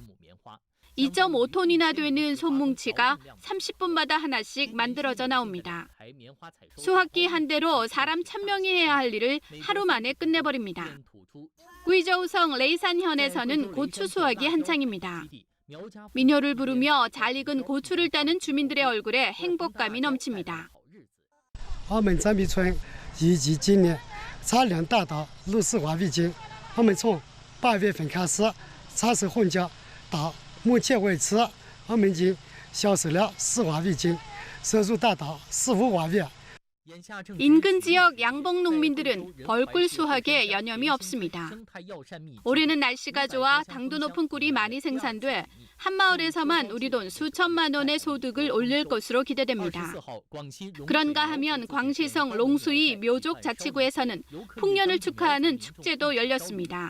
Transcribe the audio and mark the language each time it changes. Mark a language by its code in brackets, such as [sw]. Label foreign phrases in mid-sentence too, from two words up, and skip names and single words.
[ko] 2.5톤이나 되는 솜뭉치가 30분마다 하나씩 만들어져 나옵니다. 수확기 한 대로 사람 1,000명이 해야 할 일을 하루 만에 끝내버립니다. 구이저우성 레이산현에서는 고추 수확이 한창입니다. 민요를 부르며 잘 익은 고추를 따는 주민들의 얼굴에 행복감이 넘칩니다. [zh] 我们展壁村预计今年产量达到60万尾斤。我们从8月份开始采收红椒，到目前为止，我们已经销售了10万尾斤，收入达到15万元。 [ko] 인근 지역 양봉 농민들은 벌꿀 수확에 여념이 없습니다. 올해는 날씨가 좋아 당도 높은 꿀이 많이 생산돼 한 마을에서만 우리 돈 수천만 원의 소득을 올릴 것으로 기대됩니다. 그런가 하면 광시성 롱수이 묘족 자치구에서는 풍년을 축하하는 축제도 열렸습니다.